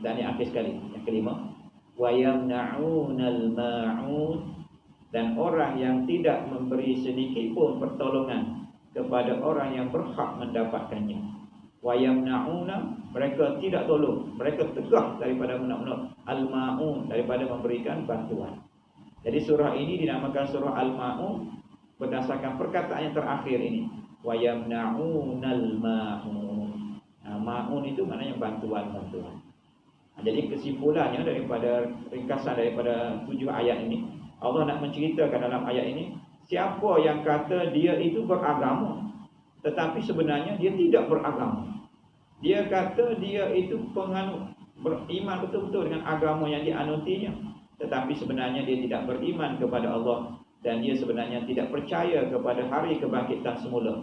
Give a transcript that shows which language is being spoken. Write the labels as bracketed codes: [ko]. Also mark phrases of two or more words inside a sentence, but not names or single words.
[ms] Dan yang akhir sekali, yang kelima, [ar] ويمنعون الماعون, [ms] dan orang yang tidak memberi sedikit pun pertolongan kepada orang yang berhak mendapatkannya. [ar] ويمنعون, [ms] mereka tidak tolong, mereka tegah daripada menak-menak, al-ma'un, daripada memberikan bantuan. Jadi surah ini dinamakan surah Al-Ma'un berdasarkan perkataan yang terakhir ini, [ar] ويمنعون الماعون. [ms] Ma'un itu maknanya bantuan-bantuan. Jadi kesimpulannya daripada ringkasan daripada 7 ayat ini, Allah nak menceritakan dalam ayat ini, siapa yang kata dia itu beragama tetapi sebenarnya dia tidak beragama. Dia kata dia itu penganut, beriman betul-betul dengan agama yang dianutinya, tetapi sebenarnya dia tidak beriman kepada Allah, dan dia sebenarnya tidak percaya kepada hari kebangkitan semula.